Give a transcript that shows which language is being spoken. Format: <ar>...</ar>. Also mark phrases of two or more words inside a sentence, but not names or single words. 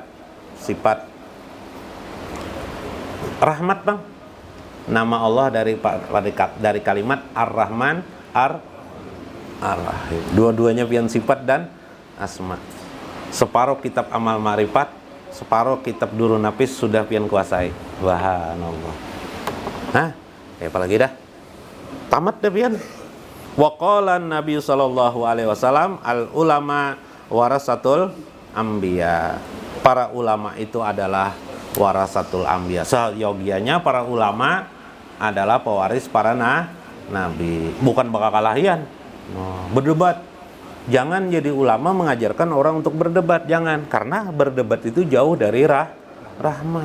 <id>Sifat. Rahmat, Bang. Nama Allah dari kalimat Ar-Rahman, Ar-Rahim.</id> <bjn>Dua-duanya pian sifat dan asma. Separuh kitab amal ma'rifat, separuh kitab durun nafis sudah pian kuasai. Subhanallah. Hah? Apa lagi dah? Tamat dah pian.</bjn> <ar>وقال النبي صلى الله عليه وسلم العلماء ورثة الأنبياء.</ar> <id>Para ulama itu adalah</id> <ar>ورثة الأنبياء.</ar> <bjn>Seyogianya para ulama adalah pewaris para nabi, bukan bakal kalahian.</bjn> <id>Berdebat. Jangan jadi ulama mengajarkan orang untuk berdebat, jangan, karena berdebat itu jauh dari rahmah.</id>